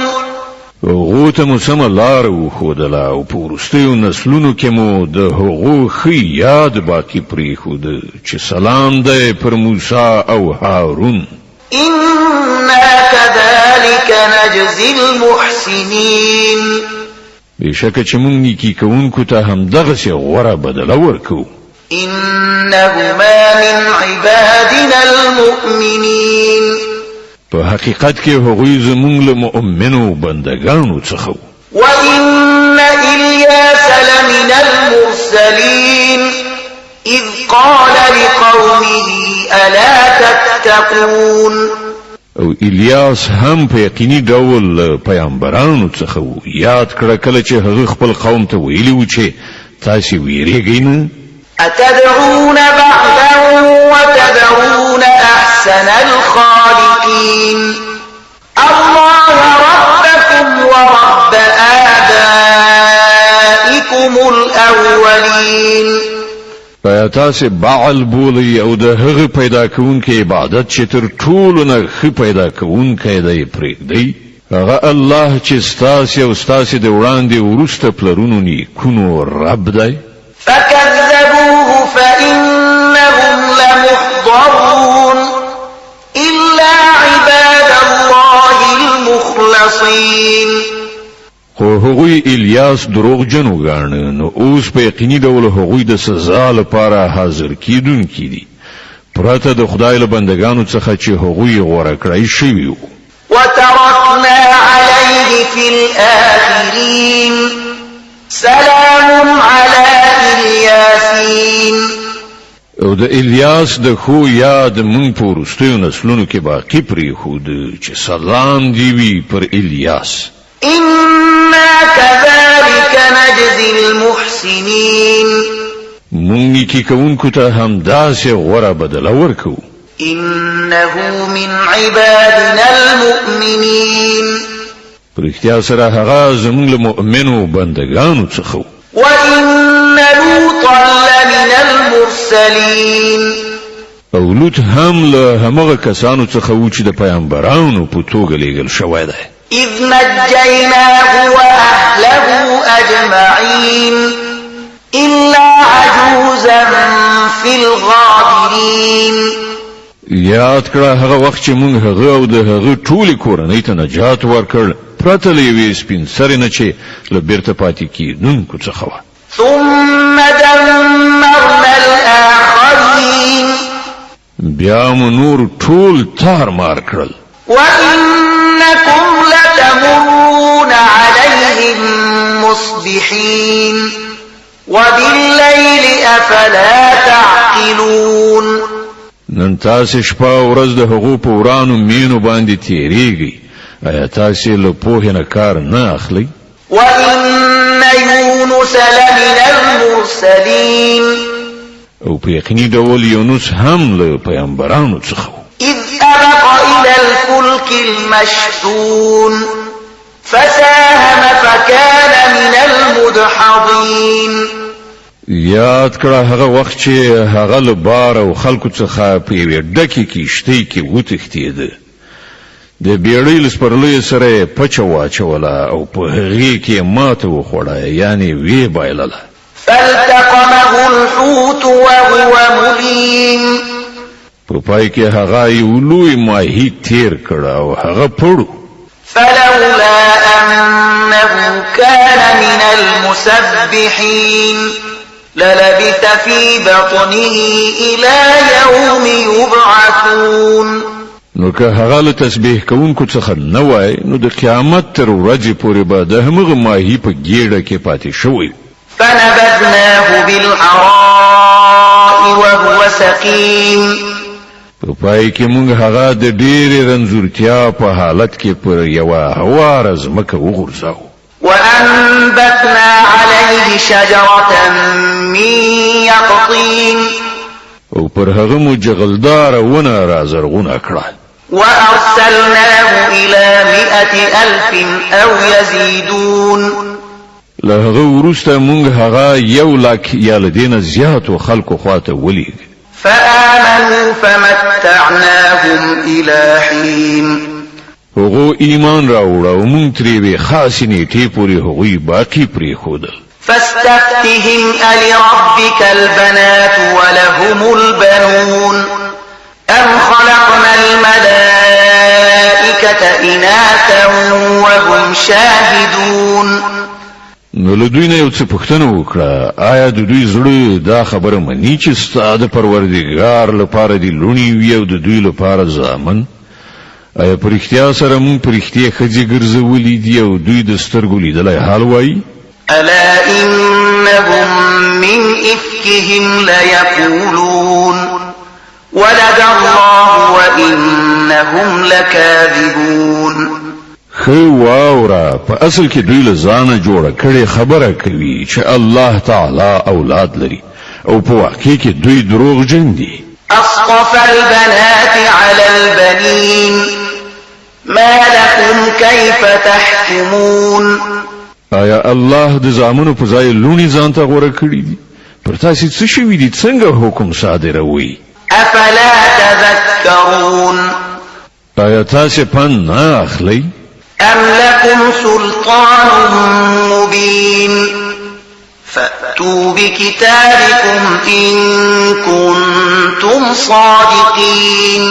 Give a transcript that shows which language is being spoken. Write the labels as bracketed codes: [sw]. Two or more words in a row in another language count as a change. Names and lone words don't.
[ps] هغو ته مو سمه لاره وښودله او په وروستیو نسلونو کې مو د هغو ښه یاد باقي پرېښوده چې سلام دی پر موسی او هارون. [ar] إنا كذلك نجزي المحسنين. [ps] بشکه چې مونږ نیکي کوونکو ته همدغسې غوره بدله ورکوو. [ar] إنهما من عبادنا المؤمنين. [ps] په حقیقت کې هغوی زمونږ له مؤمنو بندګانو څخه وو. [ar] وإن إلياس لمن المرسلين إذ قال لقومه ألا تتقون. [ps] او الیاس هم په یقیني ډول پیغمبرانو څخه وو. یاد کړه کله چې هغه خپل قوم ته ویلي و چې تاسې ویریږئ نه. [ar] أتدعون بعدا وتذرون أحسن الخالقين الله ربكم ورب آبائكم الأولين. [ps] آیا آیا تاسې بعل بولئ او د هغه پیدا کوونکي عبادت چې تر ټولو نه ښه پیدا کوونکی دی پرېږدئ هغه الله چې ستاسې او ستاسې د وړاندې وروسته پلرونو نیکونو رب دی [ar] فكذبوه فإنهم لمحضرون إلا عباد الله المخلصين [ps] خو هغوی الیاس دروغجن وګاڼه نو اوس په یقیني ډول هغوی د سزا لپاره حاضر کیدونکي دي پرته د خدای له بندگانو څخه چې هغوی غوره کړی شوي وو [ar] وتركنا عليه في الآخرين سلام على الياسين [ps] او د الیاس د خو یاد مونږ په وروستیو نسلونو کې باقی پرېښود چې سلام دی وي پر الیاس [ar] إنا كذلك نجزي المحسنين [ps] مونږ نیکی کوونکو ته همداسې غوره بدله ورکوو [ar] إنه من عبادنا المؤمنين [ps] پرختیا سره هغه زموږ له مؤمنو بندگانو څخه [ar] وإن لوطا لمن المرسلين [ps] او لوط هم له همغه کسانو څخه و چې د پیغمبرانو په توګه لېږل شوی دی [ar] إذ نجيناه وأهله أجمعين إلا عجوزا في الغابرين [ps] یاد کړه هغه وخت چې موږ هغه او د هغه ټولې کورنۍ ته نجات ورکړ پرته له یوې سپین سرې نه چې له بیرته پاتې کېدونکو څخه وه [ar] ثم دمرنا الآخرين [ps] بیا مو نور ټول تار مار کړل [ar] وإنكم لتمرون عليهم مصبحين وبالليل أفلا تعقلون [ps] نن تاسې شپه ورځ د هغو په ورانو مینو باندې تیریږئ آیا تاسې له پوهې نه کار نه اخلئ [ar] وإن يونس لمن المرسلين [ps] او په یقیني ډول یونس هم له پیغمبرانو څخه و [ar] إذ أبق إلى الفلك المشحون فساهم فكان من المدحضين [ps] یاد کړه هغه وخت چې هغه له بار او خلکو څخه په یوې ډکې کښتۍ کې وتښتېده د بیړۍ له سپرلیو سره یې پچه واچوله او په هغې کې یې ماته وخوړه یعنې ویې بایلله [ar] فالتقمه الحوت وهو مليم [ps] په پای کې هغه یو لوی ماهي تیر کړ او هغه پړو [ar] فلولا أنه كان من المسبحين للبث في بطنه إلى يوم يبعثون [ps] نو که هغه له تسبیح کوونکو څخه نه وای نو د قیامت تر ورځې پورې به د همغه ماهي په ګېډه کې پاتې شوی [ar] فنبذناه بالعراء وهو سقيم [ps] په پای کې موږ هغه د ډېرې رنځورتیا په حالت کې پر یوه هواره ځمکه وغورځاوو [ar] وأنبتنا عليه شجرة من يقطين [ps] او پر هغه مو جغلداره ونه رازرغونه کړه [ar] وأرسلناه إلى 100,000 أو يزيدون [ps] له هغه وروسته موږ هغه 100,000 یا له دې نه زیاتو خلکو خواته ولېږه [ar] فآمنوا فمتعناهم إلى حين [ps] هغو ایمان راوړ او موږ ترې وې خاصې نیټې پورې هغوی باقي پرېښودل [ar] فاستفتهم ألربك البنات ولهم البنون أم خلقنا الملائكة إناثا وهم شاهدون [ps] نو له دوی نه یو څه پوښتنه وکړه آیا د دوی زړه دا خبره مني چې ستا د پروردګار لپاره دي لوڼې وي او د دوی لپاره زامن آیا په رښتیا سره موږ په رښتیا ښځې ګرځولي دي او دوی د سترګو لیدلی حال وایي [ar] ألا إنهم من إفكهم ليقولون ولد الله وإنهم لكاذبون [ps] خو واورا په اصل کې دوی له ځانه جوړه کړې خبره کوي چې الله تعالی اولاد لري او په واقع کې دوی دروغجن دي [ar] أصطفى البنات على البنين ما لكم كيف تحكمون [ps] آیا الله د زامنو په ځای لونی ځان ته غوړه کړی دي پر تاسو څه شوي دي څنګه حکم صادروي [ar] افلا تذكرون [ps] آیا تاسو پند نه اخلئ [ar] ام لكم سلطان مبين فأتوا بكتابكم إن كنتم صادقين